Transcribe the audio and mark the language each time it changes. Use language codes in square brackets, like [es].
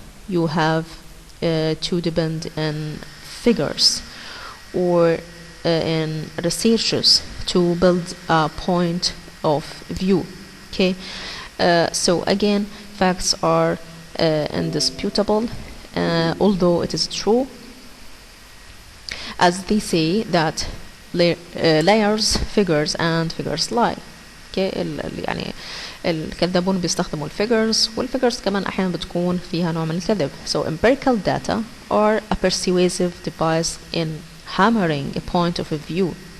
[en] You have to depend on figures or in researches to build a point of view. Okay, so again, facts are indisputable, although it is true, as they say that layers, figures and figures lie. [ar] Okay, يعني الكذابون بيستخدموا الفيجرز والفيجرز كمان أحيانا بتكون فيها نوع من الكذب. [en] So empirical data are a persuasive device in hammering a point of view.